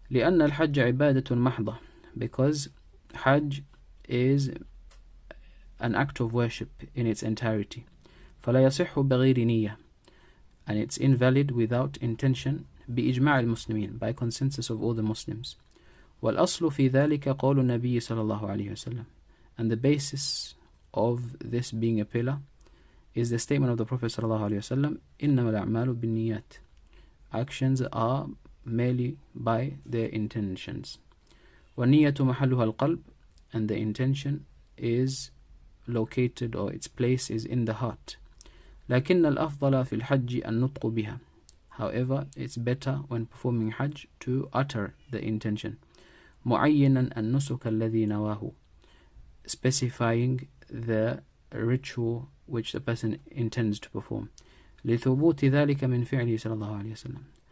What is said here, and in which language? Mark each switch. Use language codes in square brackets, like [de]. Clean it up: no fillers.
[ar] لأن الحج عبادة محضة. [en] Because Hajj is an act of worship in its entirety. [ar] فلا يصح بغير نية. [en] And it's invalid without intention [ar] بإجماع المسلمين, [en] by consensus of all the Muslims. [ar] والأصل في ذلك قول النبي صلى الله عليه وسلم. [en] And the basis of this being a pillar is the statement of the Prophet sallallahu alaihi wasallam, [ar] إنما الأعمال بالنيات. [en] Actions are merely by their intentions. [ar] وَالنِّيَّةُ مَحَلُّهَا الْقَلْبِ. [en] And the intention is located, or its place is in the heart. [ar] لكن الأفضل في الحج النطق بها. [en] However, it's better when performing Hajj to utter the intention. [ar] مُعَيِّنًا النُّسُكَ الَّذِي نَوَاهُ. [en] Specifying the ritual which the person intends to perform. [ar] لِثُبُوتِ ذَلِكَ مِنْ فِعْلِهِ صلى الله عليه وسلم.